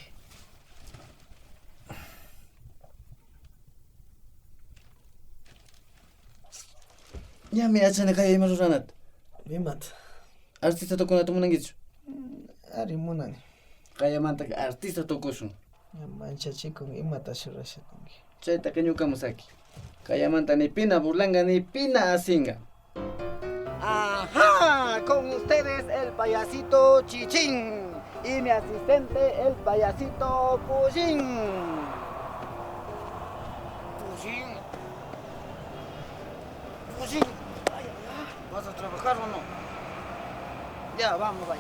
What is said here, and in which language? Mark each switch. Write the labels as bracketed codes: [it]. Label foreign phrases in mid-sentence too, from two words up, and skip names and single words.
[qu] Ya me achana kaya ima ruranata. Imata. Artista tokunata munankichu? Ari munani. Kaya mantaka artista tokusun. Manchachikun imatashi rurashakunki. Chaytaka ñukamusaki. Kaya manta ni pina burlanga ni pina asinga. [es] Ajá, con ustedes el payasito Chichín y mi asistente el payasito Pushín. Pushín. ¿Vas a trabajar o no? Ya, vamos ahí.